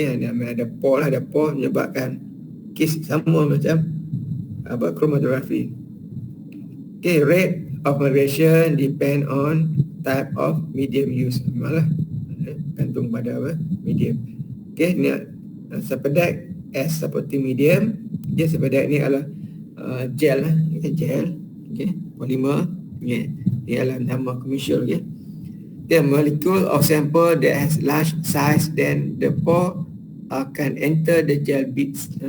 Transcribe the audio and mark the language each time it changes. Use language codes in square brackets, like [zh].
[ms] Ada pore lah, ada pore menyebabkan kes sama macam chromatography. [en] Rate of migration depend on type of medium use. [ms] Memanglah gantung pada medium. [en] Ni Sephadex as supporting medium. [ms] Sephadex ni adalah gel lah, gel, polymer. Ini adalah nama commercial. [en] The molecule of sample that has large size, then the pore can enter the gel beads.